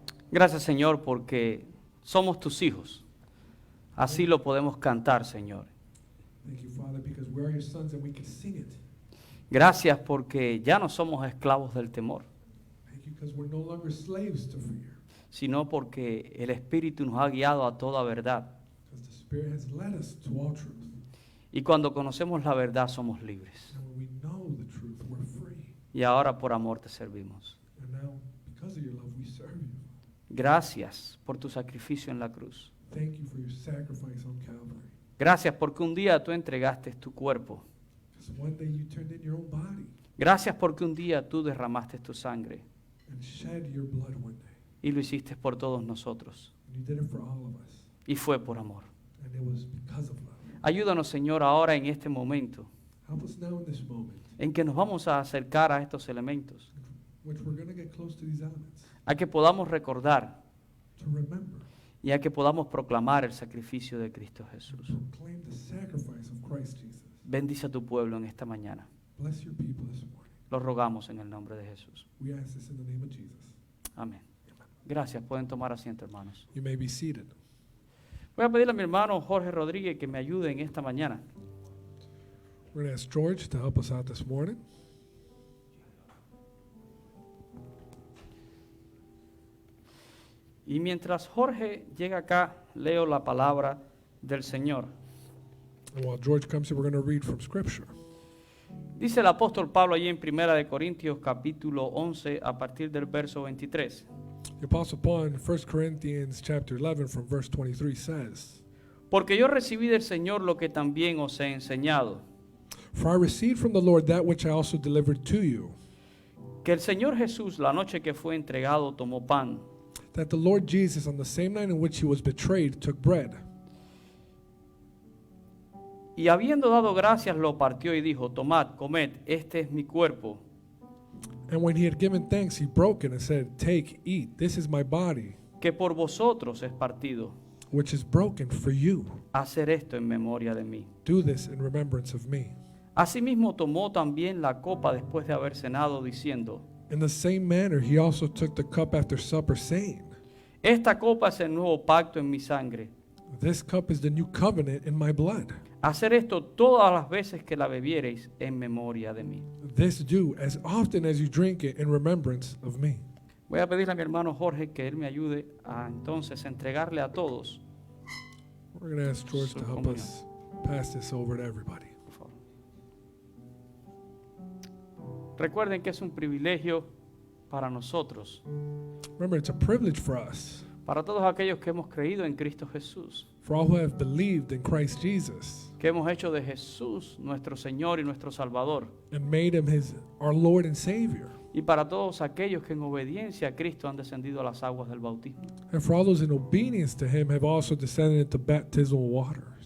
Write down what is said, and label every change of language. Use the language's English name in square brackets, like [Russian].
[Spanish] Gracias, Señor, porque somos tus hijos. Así lo podemos cantar, Señor. [English] Thank you, Father, because we are your sons and we can sing it. [Spanish] Gracias porque ya no somos esclavos del temor, [English] Thank you because we're no longer slaves to fear. [Spanish] sino porque el Espíritu nos ha guiado a toda verdad. [English] Because the Spirit has led us to all truth. [Spanish] Y cuando conocemos la verdad somos libres. [English] And when we know the truth, we're free. [Spanish] Y ahora por amor te servimos. [English] And now, because of your love, we serve you. [Spanish] Gracias por tu sacrificio en la cruz. [English] Thank you for your sacrifice on Calvary. [Spanish] Gracias porque un día tú entregaste tu cuerpo. [English] Because one day you turned in your own body [Spanish] Gracias porque un día tú derramaste tu sangre [English] and shed your blood one day. [Spanish] y lo hiciste por todos nosotros. [English] And And you did it for all of us. [Spanish] Y fue por amor. [English] And it was because of love. [Spanish] Ayúdanos, Señor, ahora en este momento [English] Help us now in this moment, [Spanish] en que nos vamos a acercar a estos elementos, [English] which we're going to get close to these elements, [Spanish] a que podamos recordar [English] to remember, [Spanish] y a que podamos proclamar el sacrificio de Cristo Jesús. [English] proclaim the sacrifice of Christ Jesus. [Spanish] Bendice a tu pueblo en esta mañana. [English] Bless your people this morning. [Spanish] Lo rogamos en el nombre de Jesús. [English] We ask this in the name of Jesus. [Spanish] Amén. Gracias. Pueden tomar asiento, hermanos. [English] You may be seated. [Spanish] Voy a pedirle a mi hermano Jorge Rodríguez que me ayude en esta mañana. [English] We're going to ask George to help us out this morning. [Spanish] Y mientras Jorge llega acá, leo la palabra del Señor. [English] And while George comes here, we're going to read from Scripture. [Spanish] Dice el apóstol Pablo allí en 1 Corintios capítulo 11 a partir del verso 23. [English] The Apostle Paul in 1 Corinthians chapter 11 from verse 23 says, [Spanish] Porque yo recibí del Señor lo que también os he enseñado, [English] For I received from the Lord that which I also delivered to you, [Spanish] que el Señor Jesús la noche que fue entregado tomó pan, [English] that the Lord Jesus, on the same night in which he was betrayed, took bread. [Spanish] y habiendo dado gracias lo partió y dijo, tomad, comed, este es mi cuerpo, [English] And when he had given thanks, he broke it and said, Take, eat, this is my body, [Spanish] que por vosotros es partido. [English] which is broken for you. [Spanish] Hacer esto en memoria de mí. [English] Do this in remembrance of me. [Spanish] Asimismo tomó también la copa después de haber cenado, diciendo, [English] In the same manner, he also took the cup after supper, saying, [Spanish] esta copa es el nuevo pacto en mi sangre. [English] This cup is the new covenant in my blood. [Spanish] Hacer esto todas las veces que la bebiereis en memoria de mí. [English] This do as often as you drink it in remembrance of me. [Spanish] Voy a pedirle a mi hermano Jorge que él me ayude a entonces entregarle a todos. [English] We're going to ask George to help us pass this over to everybody. [Spanish] Por favor. Recuerden que es un privilegio para nosotros, [English] Remember, it's a privilege for us, [Spanish] para todos aquellos que hemos creído en Cristo Jesús, [English] for all who have believed in Christ Jesus [Spanish] que hemos hecho de Jesús nuestro Señor y nuestro Salvador, [English] and made him our Lord and Savior, [Spanish] y para todos aquellos que en obediencia a Cristo han descendido a las aguas del bautismo. [English] and for all those in obedience to him have also descended into baptismal waters.